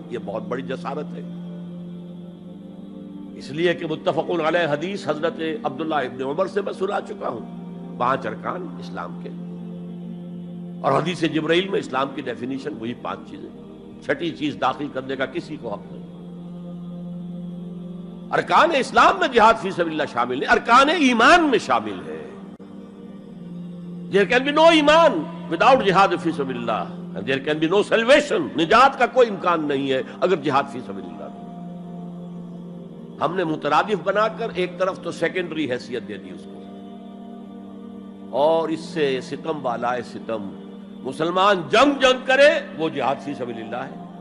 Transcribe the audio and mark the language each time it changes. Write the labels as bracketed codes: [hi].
[ur] یہ بہت بڑی جسارت ہے، اس لیے کہ متفق علیہ حدیث حضرت عبداللہ ابن عمر سے میں سنا چکا ہوں 5 ارکان اسلام کے، اور حدیث جبرائیل میں اسلام کی ڈیفینیشن وہی 5 چیزیں. چھٹی چیز داخل کرنے کا کسی کو حق نہیں. ارکان اسلام میں جہاد فی سبیل اللہ شامل ہے، ارکان ایمان میں شامل ہے. [en] There can be no ایمان without جہاد فی سبیل اللہ، and there can be no salvation. [ur] نجات کا کوئی امکان نہیں ہے اگر جہاد فی سبیل اللہ نہیں. ہم نے مترادف بنا کر ایک طرف تو سیکنڈری حیثیت دے دی اس کو، اور اس سے ستم والا ستم، مسلمان جنگ کرے وہ جہاد فی سبیل اللہ ہے.